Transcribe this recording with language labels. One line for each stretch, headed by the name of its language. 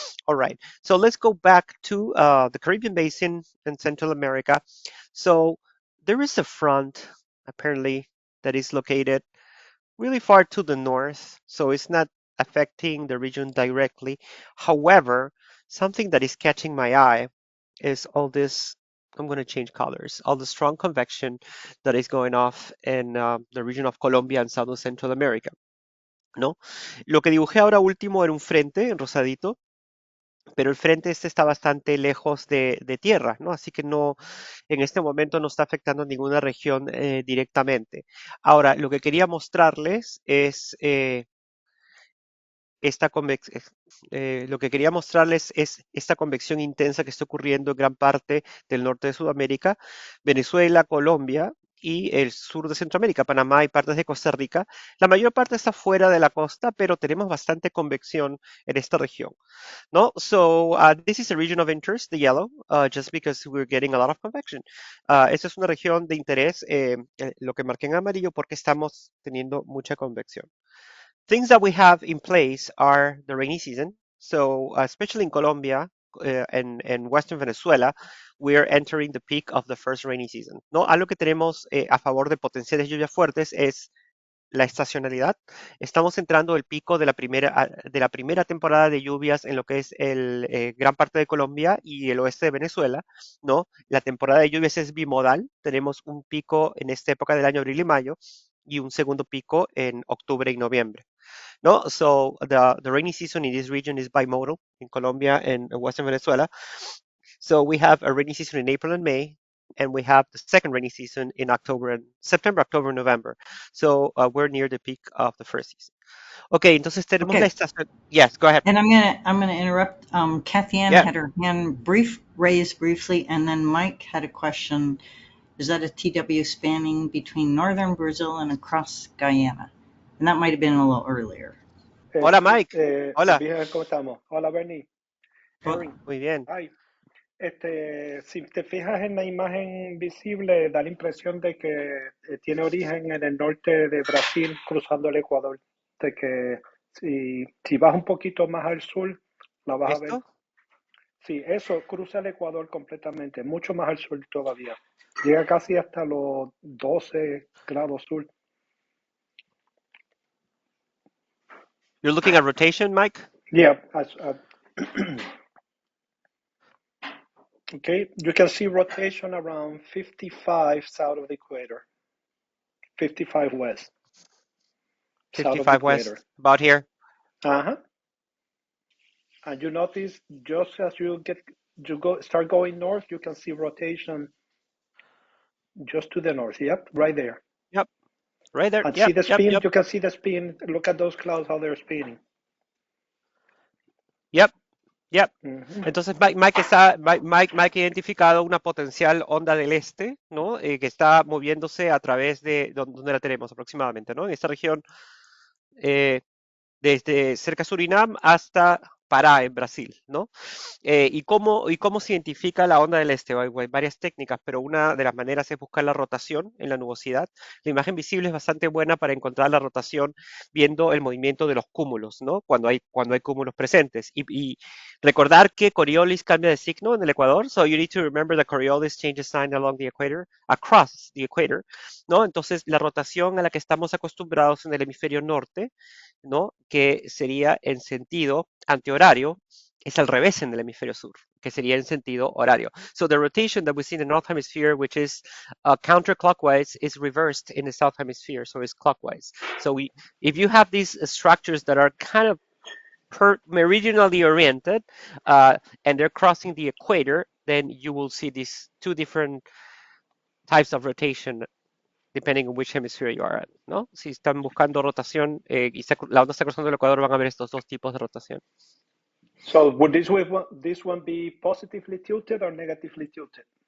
English: All right, so let's go back to the Caribbean Basin in Central America. So there is a front apparently that is located really far to the north, so it's not affecting the region directly. However, something that is catching my eye is all this. I'm going to change colors. All the strong convection that is going off in the region of Colombia and South Central America, ¿no?
Spanish: Lo que dibujé ahora último era un frente en rosadito, pero el frente este está bastante lejos de tierra, ¿no? Así que no, en este momento no está afectando ninguna región directamente. Ahora, lo que quería mostrarles es lo que quería mostrarles es esta convección intensa que está ocurriendo en gran parte del norte de Sudamérica, Venezuela, Colombia y el sur de Centroamérica, Panamá y partes de Costa Rica. La mayor parte está fuera de la costa, pero tenemos bastante convección en esta región, ¿no?
English: So this is a region of interest, the yellow, just because we're getting a lot of convection.
Spanish: Esta es una región de interés, lo que marqué en amarillo, porque estamos teniendo mucha convección.
English: Things that we have in place are the rainy season. So, especially in Colombia and Western Venezuela, we are entering the peak of the first rainy season. ¿No?
Spanish: Algo que tenemos a favor de potenciales lluvias fuertes es la estacionalidad. Estamos entrando el pico de la primera temporada de lluvias en lo que es gran parte de Colombia y el oeste de Venezuela, ¿no? La temporada de lluvias es bimodal. Tenemos un pico en esta época del año, abril y mayo, y un segundo pico en octubre y noviembre.
English: No, so the rainy season in this region is bimodal in Colombia and Western Venezuela. So we have a rainy season in April and May, and we have the second rainy season in September, October, November. So we're near the peak of the first season.
Spanish: Okay, entonces tenemos la Okay.
English: estación. Yes, go ahead. And I'm gonna interrupt. Kathy Ann Yeah. had her hand raised briefly, and then Mike had a question. Is that a TW spanning between northern Brazil and across Guyana? And that might have been a little earlier.
Spanish: Hola, Mike. Hola. Bien, ¿cómo estamos? Hola, Bernie. Erin. Muy bien.
English: Hi.
Spanish: Si te fijas en la imagen visible, da la impresión de que tiene origen en el norte de Brasil, cruzando el Ecuador. De que si vas un poquito más al sur, la vas a ver. ¿Esto? Sí, eso cruza el Ecuador completamente, mucho más al sur todavía. Llega casi hasta los 12 grados sur.
English: You're looking at rotation, Mike? Yeah. Okay, you can see rotation around 55 south of the equator, 55 west. 55 west, about here. Uh-huh. And you notice just as you start going north, you can see rotation just to the north. Yep, right there. Yep, right there. And yep, see the spin. Yep. You can see the spin. Look at those clouds, how they're spinning. Yep. Mm-hmm.
Spanish: Entonces Mike ha identificado una potencial onda del este, ¿no? Que está moviéndose a través de donde la tenemos aproximadamente, ¿no? En esta región, desde cerca de Surinam hasta Pará, en Brasil, ¿no? ¿Y cómo se identifica la onda del este? Hay varias técnicas, pero una de las maneras es buscar la rotación en la nubosidad. La imagen visible es bastante buena para encontrar la rotación viendo el movimiento de los cúmulos, ¿no? Cuando hay cúmulos presentes. Y recordar que Coriolis cambia de signo en el Ecuador,
English: so you need to remember that Coriolis changes sign along the equator,
Spanish: across the equator, ¿no? Entonces, la rotación a la que estamos acostumbrados en el hemisferio norte, ¿no? Que sería en sentido antihorario, es al revés en el hemisferio sur, que sería en sentido horario.
English: So the rotation that we see in the north hemisphere, which is counterclockwise, is reversed in the south hemisphere, so it's clockwise. So if you have these structures that are kind of meridionally oriented and they're crossing the equator, then you will see these two different types of rotation depending on which hemisphere you are at, ¿no?
Spanish: Si están buscando rotación y la onda está cruzando el ecuador, van a ver estos dos tipos de rotación.
English: So would this one be positively tilted or negatively tilted?